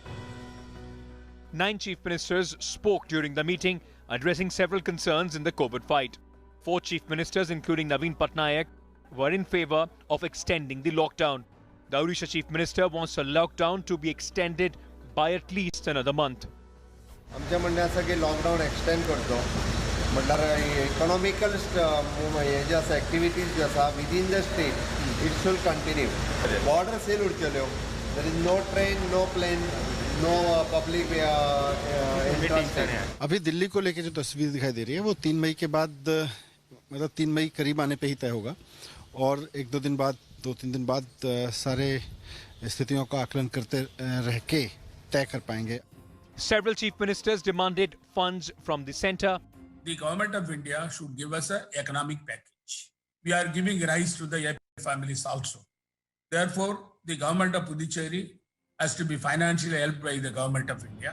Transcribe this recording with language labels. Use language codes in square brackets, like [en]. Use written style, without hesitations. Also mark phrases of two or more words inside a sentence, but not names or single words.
[en] 9 Chief Ministers spoke during the meeting, addressing several concerns in the COVID fight. 4 Chief Ministers, including Naveen Patnaik, were in favour of extending the lockdown. The Odisha Chief Minister wants the lockdown to be extended by at least another month. [kok] आमच्या म्हणण्याचं की [en] lockdown extend [kok] करतो म्हणल्यार इकॉनॉमिकल हेजे आसा एक्टिविटीज ज्यो आसा [en] within the state it should continue. border seal [kok] उरच्यो. [en] there is no train, no plane, no public [hi] अभी दिल्ली को लेकर जो तस्वीर दिखाई दे रही है वो 3 मई के बाद, मतलब 3 मई करीब आने पे ही तय होगा, और 2-3 दिन बाद सारे स्थितियों का आकलन करते रह के तय कर पाएंगे. [en] Several chief ministers demanded funds from the centre. The government of India should give us an economic package. we are giving rise to the families also. Therefore, the government of Puducherry has to be financially helped by the government of India.